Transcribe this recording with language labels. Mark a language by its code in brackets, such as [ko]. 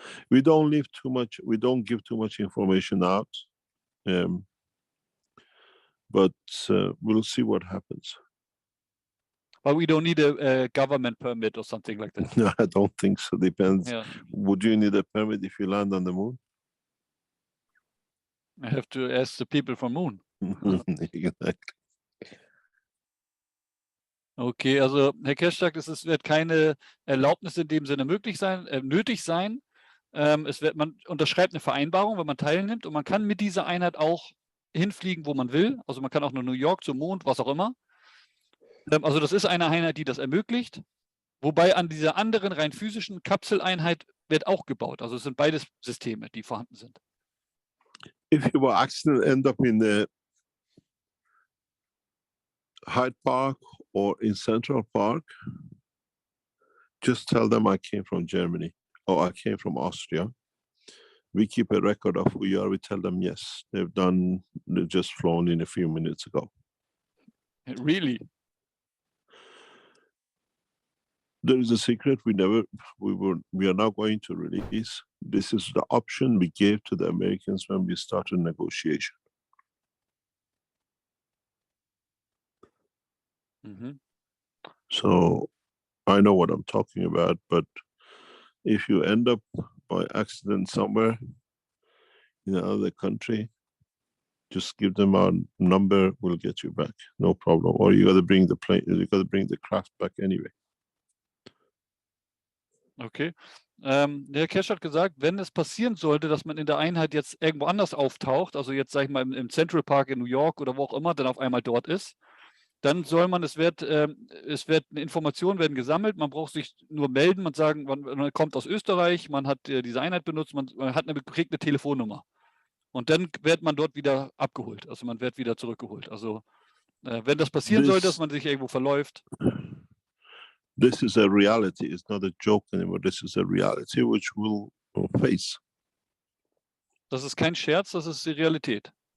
[en] We don't leave too much, we don't give too much information out, but we'll see what happens. But we don't need a government permit or something like that. No, I don't think so. Depends. Yeah. Would you need a permit if you land on the moon? I have to ask the people from Moon. Exactly. [de] Okay, also Herr Keshe sagt, es wird keine Erlaubnis in dem Sinne nötig sein. Man unterschreibt eine Vereinbarung, wenn man teilnimmt, und man kann mit dieser Einheit auch hinfliegen, wo man will. Also man kann auch nach New York, zum Mond, was auch immer. Also das ist eine Einheit, die das ermöglicht. Wobei an dieser anderen rein physischen Kapseleinheit wird auch gebaut. Also es sind beides Systeme, die vorhanden sind. [en] If you were accident end up in the Hyde Park or in Central Park, just tell them I came from Germany or I came from Austria. We keep a record of who you are. We tell them yes, they've just flown in a few minutes ago. Really? There is a secret we are now going to release. This is the option we gave to the Americans when we started negotiation. Mhm. So I know what I'm talking about, but if you end up by accident somewhere in another country, just give them our number, we'll get you back, no problem. Or you got to bring the plane, you got to bring the craft back anyway. Okay. [de] Der Keshe hat gesagt, wenn es passieren sollte, dass man in der Einheit jetzt irgendwo anders auftaucht, also jetzt sage ich mal im Central Park in New York oder wo auch immer, dann auf einmal dort ist, dann soll man, Informationen werden gesammelt, man braucht sich nur melden, man kommt aus Österreich, man hat diese Einheit benutzt, man hat kriegt eine Telefonnummer. Und dann wird man dort wieder abgeholt, also man wird wieder zurückgeholt. Also wenn das passieren sollte, dass man sich irgendwo verläuft. [en] This is a reality, it's not a joke anymore, this is a reality which we'll face. [de] Das ist kein Scherz, das ist die Realität.